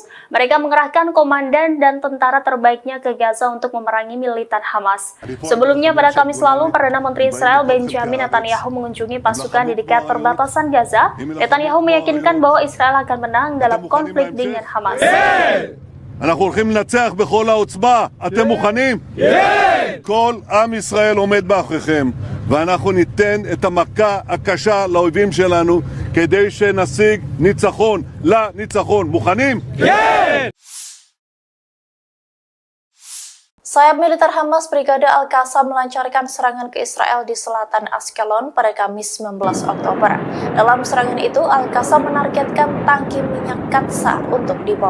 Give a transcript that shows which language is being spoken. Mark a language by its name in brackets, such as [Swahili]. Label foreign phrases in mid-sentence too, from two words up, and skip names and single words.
[Indonesian] Mereka mengerahkan komandan dan tentara terbaiknya ke Gaza untuk memerangi militan Hamas. Sebelumnya pada Kamis lalu, Perdana Menteri Israel Benjamin Netanyahu mengunjungi pasukan di dekat perbatasan Gaza. Netanyahu meyakinkan bahwa Israel akan menang dalam konflik dengan Hamas. [Hebrew] אנחנו הולכים לנצח בכל העוצמה. אתם מוכנים? כל עם ישראל עומד מאחוריכם, ואנחנו ניתן את המכה הקשה לאויבים שלנו כדי שנשיג ניצחון לניצחון. מוכנים? [Indonesian] Sayap militer Hamas Brigade Al-Qassam melancarkan serangan ke Israel di selatan Ashkelon pada Kamis 19 Oktober. Dalam serangan itu, Al-Qassam menargetkan tangki minyak Katsa untuk dibom.